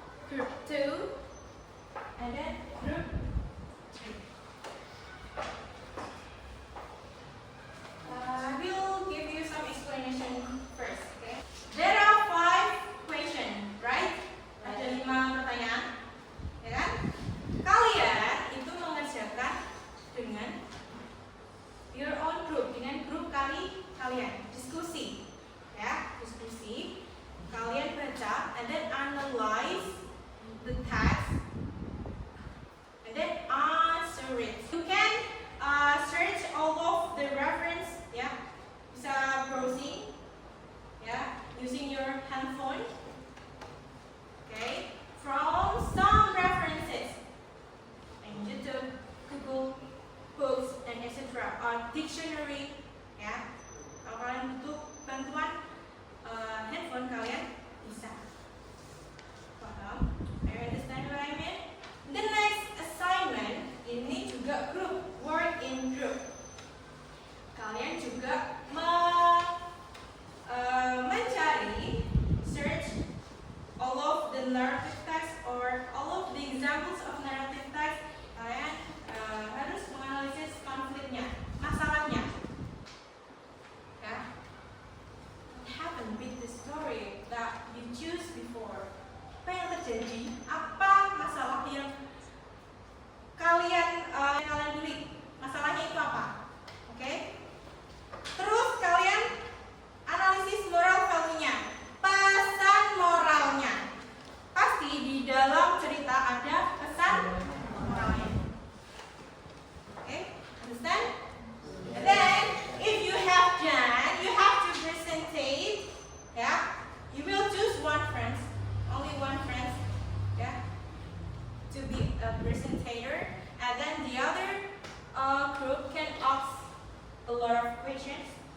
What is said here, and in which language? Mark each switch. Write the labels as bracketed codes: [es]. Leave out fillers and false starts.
[en] Group 2 and then group 3. I will give you some explanation first, okay? There are 5 questions, right? [id] Ada 5 pertanyaan, ya kan? Kalian itu mengerjakan dengan [en] your own group, [id] dengan grup kalian, diskusi, ya, diskusi. Kalian baca [en] and then analyze the text and then answer it. You can search all of the reference, ya, [id] bisa browsing, [en] ya, using your handphone, okay, from some references and YouTube, Google, books, and etc. Or dictionary, [id] ya. Kalau kalian butuh bantuan handphone kalian bisa. Paham? [en] I understand what I mean? The next assignment [id] ini juga [en] group, work in group. [id] Kalian juga mencari, [en] search all of the narrative text or all of the examples of narrative text. [id] Kalian harus menganalisis konfliknya, masalahnya. Ya. [en] What happened with the story that you choose before? [id] Apa yang terjadi? Apa masalah yang kalian pilih? Masalahnya itu apa? Oke? Terus kalian analisis moral value-nya, pesan moralnya. Pasti di dalam cerita ada pesan moralnya. [en] Okay, understand? And then, if you have done, you have to presentate. Yeah, you will choose one friend, only one friend. Yeah, to be a presenter, and then the other group can ask a lot of questions.